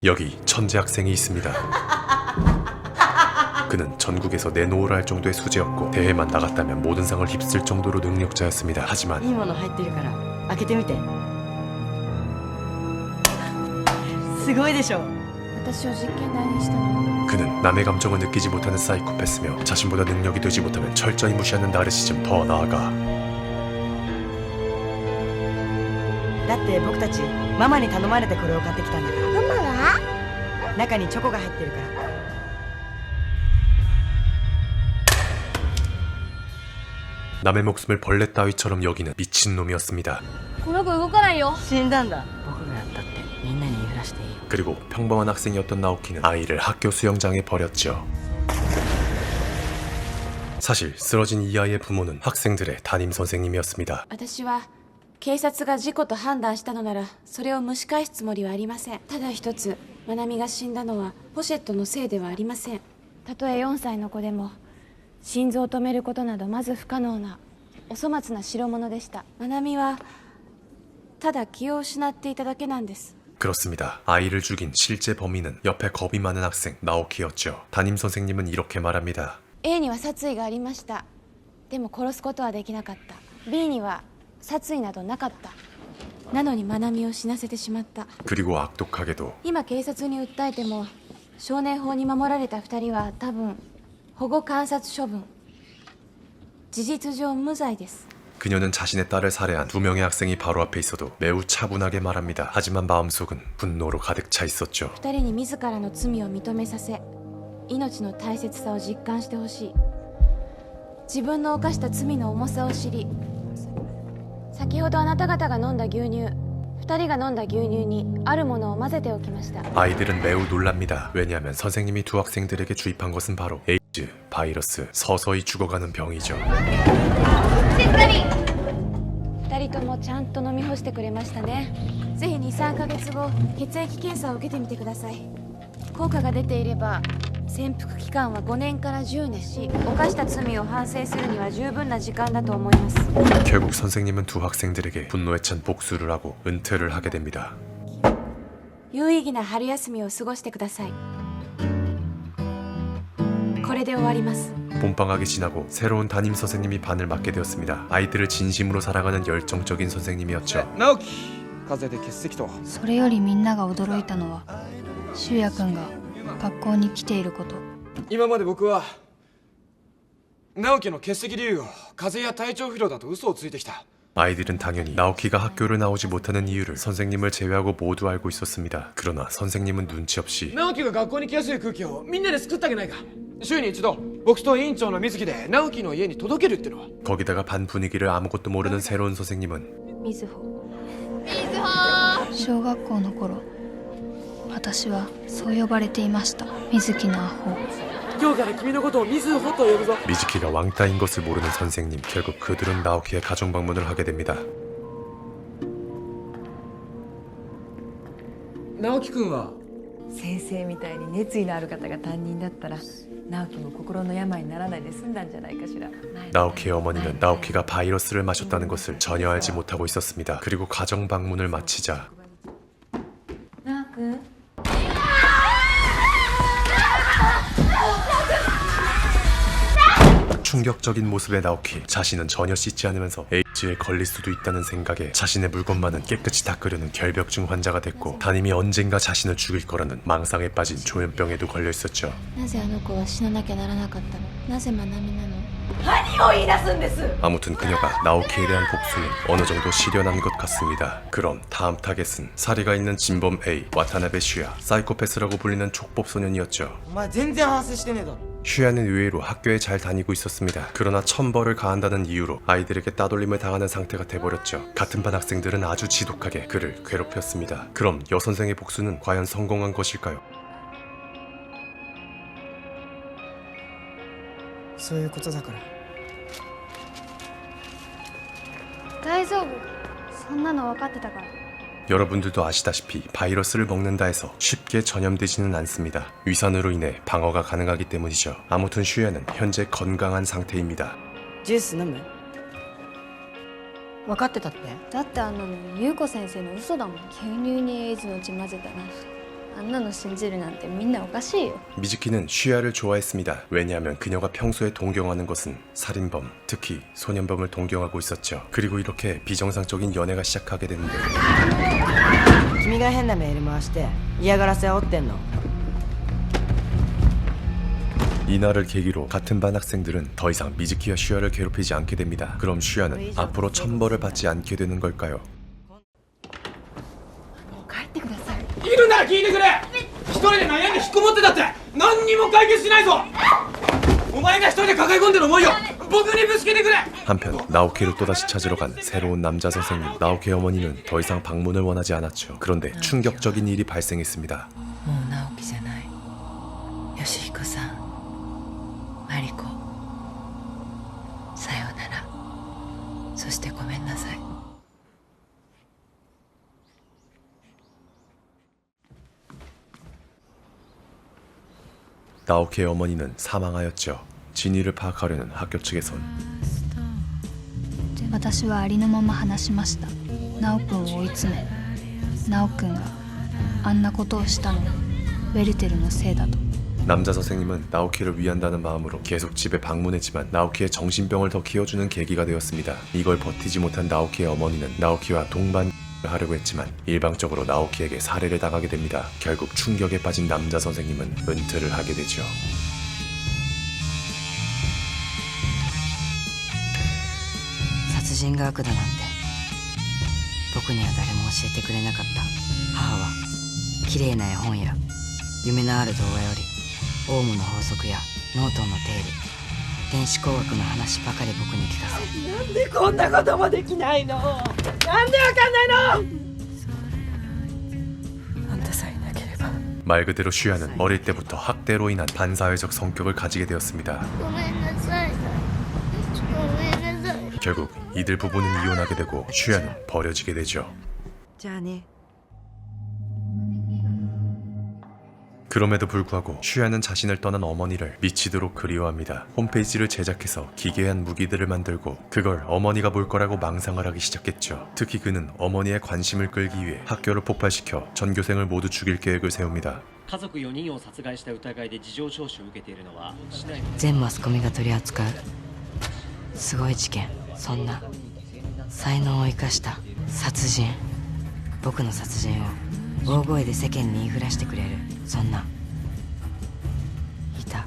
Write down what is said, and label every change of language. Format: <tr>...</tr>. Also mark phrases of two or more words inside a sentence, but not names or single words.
<ko>여기 천재 학생이 있습니다. 그는 전국에서 내놓으라 할 정도의 수재였고 대회만 나갔다면 모든 상을 휩쓸 정도로 능력자였습니다. 하지만</ko> <ja>いいもの入ってるから開けてみて。すごいでしょ。私を実験台にしたの。</ja> <ko>그는 남의 감정을 느끼지 못하는 사이코패스며 자신보다 능력이 되지 못하면 철저히 무시하는 나르시즘. 더 나아가</ko> <ja>だって僕たちママに頼まれてこれを買ってきたんだから。ママは？中にチョコが入ってるから。</ja> <ko>남의 목숨을 벌레 따위처럼 여기는 미친놈이었습니다.</ko> <ja>この子動かないよ。死んだんだ。僕がやったってみんなに言いふらしていいよ。</ja> <ko>그리고 평범한 학생이었던 나오키는 아이를 학교 수영장에 버렸죠. 사실 쓰러진 이 아이의 부모는 학생들의 담임 선생님이었습니다.</ko> <ja>私は警察が事故と判断したのならそれを蒸し返すつもりはありません。ただ一つ、マナミが死んだのはポシェットのせいではありません。たとえ4歳の子でも心臓を止めることなどまず不可能なお粗末な代物でした。マナミはただ気を失っていただけなんです。</ja> <ko>그렇습니다. 아이를 죽인 실제 범인은 옆에 겁이 많은 학생 나오키였죠. 담임 선생님은 이렇게 말합니다.</ko> <ja>A には殺意がありました。でも殺すことはできなかった。 B には殺意などなかった。なのにマナミを死なせてしまった。</ja> <ko>그리고 악독하게도</ko> <ja>今警察に訴えても少年法に守られた2人は多分保護観察処分。事実上無罪です。</ja> <ko>그녀는 자신의 딸을 살해한 두 명의 학생이 바로 앞에 있어도 매우 차분하게 말합니다. 하지만 마음속은 분노로 가득 차 있었죠.</ko> <ja>2 人に自らの罪を認めさせ命の大切さを実感してほしい。自分の犯した罪の重さを知り、先ほどあなた方が飲んだ牛乳、2人が飲んだ牛乳にあるものを混ぜておきました。</ja> <ko>아이들은 매우 놀랍니다. 왜냐하면 선생님이 두 학생들에게 주입한 것은 바로 에이즈, 바이러스, 서서히 죽어가는 병이죠.</ko> <ja>2 人ともちゃんと飲み干してくれましたね。ぜひ 2,3 ヶ月後血液検査を受けてみてください。効果が出ていれば潜伏期間は5年から10年し、犯した罪を反省するには十分な時間だと思います。</ja> <ko>결국 선생님은 두 학생들에게 분노에 찬 복수를 하고 은퇴를 하게 됩니다.</ko> <ja>有意義な春休みを過ごしてください。これで終わります。</ja> <ko>봄방학이 지나고 새로운 담임 선생님이 반을 맡게 되었습니다. 아이들을 진심으로 사랑하는 열정적인 선생님이었죠.</ko> <ja>直樹風邪で欠席と。それよりみんなが驚いたのは修也くんが学校に来ていること。今まで僕は直樹の欠席理由を風邪や体調不良だと嘘をついてきた。</ja> <ko>아이들은 당연히 나오키가 학교를 나오지 못하는 이유를 선생님을 제외하고 모두 알고 있었습니다. 그러나 선생님은 눈치 없이</ko> <ja>直樹が学校に来やすい空気をみんなで作ってあげないか。週に一度僕と委員長の水木で直樹の家に届けるってのは。</ja> <ko>거기다가 반 분위기를 아무것도 모르는 새로운 선생님은</ko> <ja>みずほ。小学校の頃私はそう呼ばれていました。水木のアホ。今日から君のことを水穂と呼ぶぞ。</ja> <ko>미즈키가 왕따인 것을 모르는 선생님. 결국 그들은 나오키의 가정 방문을 하게 됩니다.</ko> <ja>直樹くんは先生みたいに熱意のある方が担任だったら直樹も心の病にならないで済んだんじゃないかしら。</ja> <ko>나오키의 어머니는 나오키가 바이러스를 마셨다는 것을 전혀 알지 못하고 있었습니다. 그리고 가정 방문을 마치자</ko> <ja>直君</ja> <ko>충격적인 모습의 나오키. 자신은 전혀 씻지 않으면서 에이즈에 걸릴 수도 있다는 생각에 자신의 물건만은 깨끗이 닦으려는 결벽증 환자가 됐고 담임이 언젠가 자신을 죽일 거라는 망상에 빠진 조현병에도 걸려 있었죠.</ko> <ja>なぜあの子は死ななきゃならなかったの？なぜマナミなの？</ja> <ko>아무튼 그녀가 나오키에 대한 복수는 어느 정도 실현한 것 같습니다. 그럼 다음 타겟은 사리가 있는 진범 A, 와타나베 슈야, 사이코패스라고 불리는 촉법 소년이었죠.</ko> <ja>お前全然反省してねえだろ。</ja> <ko>슈야는 의외로 학교에 잘 다니고 있었습니다. 그러나 천벌을 가한다는 이유로 아이들에게 따돌림을 당하는 상태가 돼버렸죠. 같은 반 학생들은 아주 지독하게 그를 괴롭혔습니다. 그럼 여선생의 복수는 과연 성공한 것일까요?</ko> <ja>そういうことだから。大丈夫。そんなの分かってたから。</ja> <ko>여러분들도 아시다시피 바이러스를 먹는다 해서 쉽게 전염되지는 않습니다. 위산으로 인해 방어가 가능하기 때문이죠. 아무튼 슈야는 현재 건강한 상태입니다.</ko> <ja>ジュース飲む？分かってたって？だって優子先生の嘘だもん。牛乳にエイズの血混ぜたらあんなの信じるなんてみんなおかしいよ。</ja> <ko>미즈키는 쉬아를 좋아했습니다. 왜냐하면 그녀가 평소에 동경하는 것은 살인범, 특히 소년범을 동경하고 있었죠. 그리고 이렇게 비정상적인 연애가 시작하게 되는데</ko> <ja>君が変なメール回して嫌がらせ煽ってんの。</ja> <ko>이날을 계기로 같은 반 학생들은 더 이상 미즈키와 쉬아를 괴롭히지 않게 됩니다. 그럼 쉬아는 앞으로 천벌을 받지 않게 되는 걸까요?</ko> <ja>帰ってください。いるなら聞いてくれ。一人で悩んで引っこもってだって何にも解決しないぞ。お前が一人で抱え込んでる思いを僕にぶつけてくれ。</ja> <ko>한편 나오키를 또다시 찾으러 간 새로운 남자 선생님. 나오키의 어머니는 더 이상 방문을 원하지 않았죠. 그런데 충격적인 일이 발생했습니다.</ko> <ja>もう直樹じゃない。義彦さん、マリコ、さようなら。そしてごめんなさい。</ja> <ko>나오키의 어머니는 사망하였죠. 진위를 파악하려는 학교 측에선</ko> <ja>私はありのまま話しました。ナオくんを追い詰め、ナオくんがあんなことをしたのはベルテルのせいだと。</ja> <ko>남자 선생님은 나오키를 위한다는 마음으로 계속 집에 방문했지만 나오키의 정신병을 더 키워주는 계기가 되었습니다. 이걸 버티지 못한 나오키의 어머니는 나오키와 동반 하려고 했지만 일방적으로 나오키에게 살해를 당하게 됩니다. 결국 충격에 빠진 남자 선생님은 은퇴를 하게 되죠.</ko> <ja>殺人が悪だなんて僕には誰も教えてくれなかった。母は綺麗な絵本や夢のある動画よりオウムの法則やノートンの定理、電子工学の話ばかり僕に聞かせ、なんでこんなこともできないの、なんでわかんないの。あんたさえいなければ。</ja> <ko>말 그대로 쉬아는 어릴 때부터 학대로 인한 반사회적 성격을 가지게 되었습니다.</ko> <ja>ごめんなさい。ごめんなさい。</ja> <ko>결국 이들 부부는 이혼하게 되고 쉬아는 버려지게 되죠.</ko> <ja>じゃあね。</ja> <ko>그럼에도 불구하고 쉬아는 자신을 떠난 어머니를 미치도록 그리워합니다. 홈페이지를 제작해서 기괴한 무기들을 만들고 그걸 어머니가 볼 거라고 망상을 하기 시작했죠. 특히 그는 어머니의 관심을 끌기 위해 학교를 폭발시켜 전교생을 모두 죽일 계획을 세웁니다.</ko> <ja>家族4人を殺害した疑いで事情聴取を受けているのは市内の全マスコミが取り扱うすごい事件。そんな才能を生かした殺人、僕の殺人を大声で世間に言いふらしてくれる、そんないた。</ja>